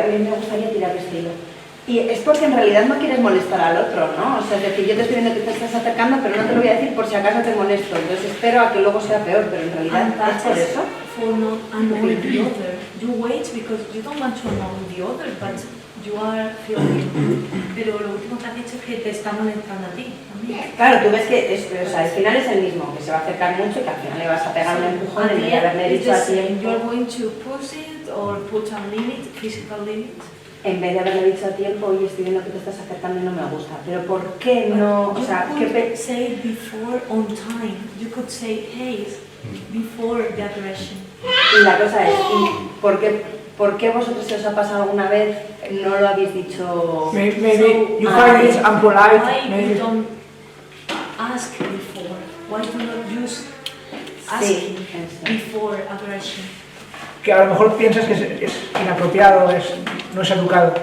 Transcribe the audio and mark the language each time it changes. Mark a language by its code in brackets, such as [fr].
[es] A mí me gustaría tirar este hilo. Y es porque en realidad no quieres molestar al otro, ¿no? O sea, es decir, yo te estoy viendo que te estás acercando, pero no te lo voy a decir por si acaso te molesto. Entonces espero a que luego sea peor, pero en realidad es por eso. [en] For not annoying the other. You wait because you don't want to annoy the other, but you are feeling. [es] Pero lo último que has dicho es que te está molestando a ti también. Claro, tú ves que o sea, al final es el mismo, que se va a acercar mucho y que al final le vas a pegar un empujón en vez de haberle dicho a tiempo. [en] You're going to push it or put a limit, physical limit. [es] En vez de haberle dicho a tiempo, oye, estoy viendo que te estás acercando y no me gusta. Pero ¿por qué no? O sea, [en] you could say it before on time. You could say, hey, before the aggression. [es] Y la cosa es, ¿por qué vosotros se os ha pasado alguna vez no lo habéis dicho? [en] Maybe you find it unpolite. Why Maybe. you don't ask before? Why do not use asking before aggression? [es] Que a lo mejor piensas que es inapropiado, no es educado.